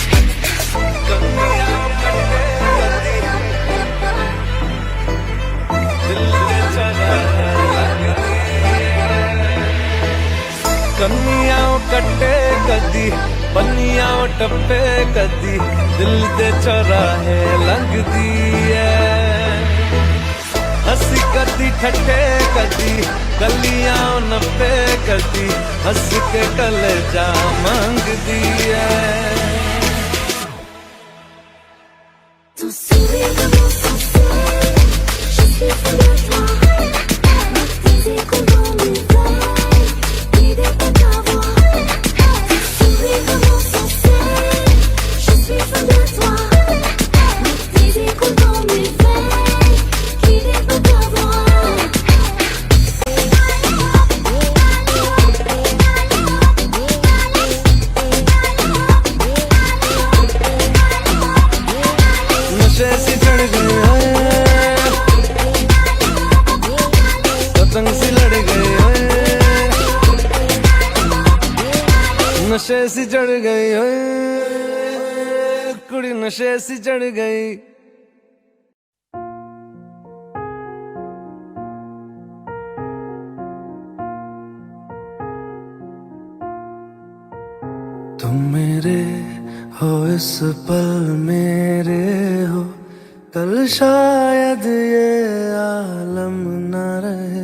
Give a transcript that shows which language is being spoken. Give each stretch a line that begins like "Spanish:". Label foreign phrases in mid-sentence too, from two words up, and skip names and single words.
Punjabi: ਕੰਨੀਆਂ ਕੱਟੇ ਕਦੀ, ਪੰਨੀਆਂ ਟੱਪੇ ਕਦੀ, ਦਿਲ ਦੇ ਚੌਰਾਹੇ ਲੰਘਦੀ ਹੈ। ਹੱਸੀ ਕਦੀ ਠੱਠੇ ਕਦੀ, ਗਲੀਆਂ ਨੱਪੇ ਕਦੀ, ਹੱਸ ਕੇ ਕਲੇਜਾ ਮੰਗਦੀ ਹੈ।
French: Tu souris comme un français, je suis fou de toi. Avec tes échos dans mes veines, guidé par ta voix. Tu souris comme un français, je suis fou de toi. Avec tes échos dans mes veines, guidé par ta voix.
Hindi: नशे सी चढ़ गई ओए, पतंग सी लड़ गई ओए, नशे सी चढ़ गई ओए कुड़ी, नशे सी चढ़ गई। तुम मेरे हो इस पल मेरे हो, कल शायद ये आलम न रहे।